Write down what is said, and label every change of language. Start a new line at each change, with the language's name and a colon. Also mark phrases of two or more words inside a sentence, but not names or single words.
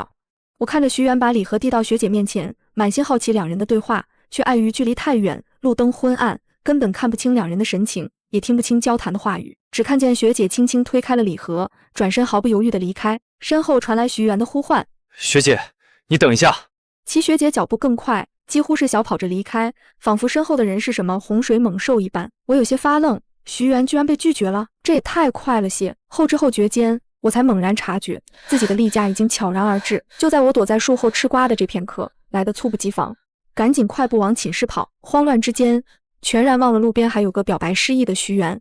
Chinese: 我看着徐元把禮盒遞到學姐面前，滿心好奇兩人的對話，卻礙於距離太遠，路燈昏暗，根本看不清兩人的神情，也聽不清交談的話語，只看見學姐輕輕推開了禮盒，轉身毫不猶豫地離開，身後傳來徐元的呼喚： 學姐，你等一下。齊學姐腳步更快，幾乎是小跑着離開，仿佛身後的人是什麼洪水猛獸一般。我有些發愣，徐元居然被拒絕了，這也太快了些。後知後覺間，我才猛然察覺自己的例假已經悄然而至。就在我躲在樹後吃瓜的這片刻，來得猝不及防，趕緊快步往寢室跑。慌亂之間，全然忘了路邊還有個表白失意的徐元。